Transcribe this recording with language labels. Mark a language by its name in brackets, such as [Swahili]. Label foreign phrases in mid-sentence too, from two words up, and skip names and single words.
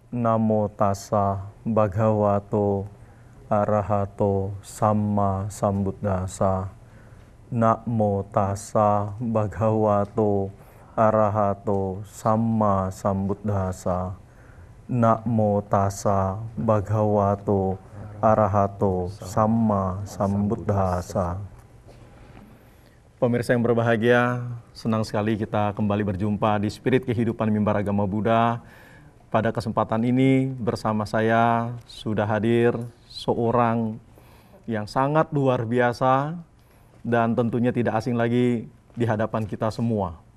[Pali] Namo tassa bhagavato arahato samma sambuddhassa. Namo tassa bhagavato arahato samma sambuddhassa. Namo tassa bhagavato arahato samma sambuddhassa. [Indonesian] Pemirsa yang berbahagia, senang sekali kita kembali berjumpa di Spirit Kehidupan Mimbar Agama Buddha. Pada kesempatan ini bersama saya sudah hadir seorang yang sangat luar biasa dan tentunya tidak asing lagi di hadapan kita semua.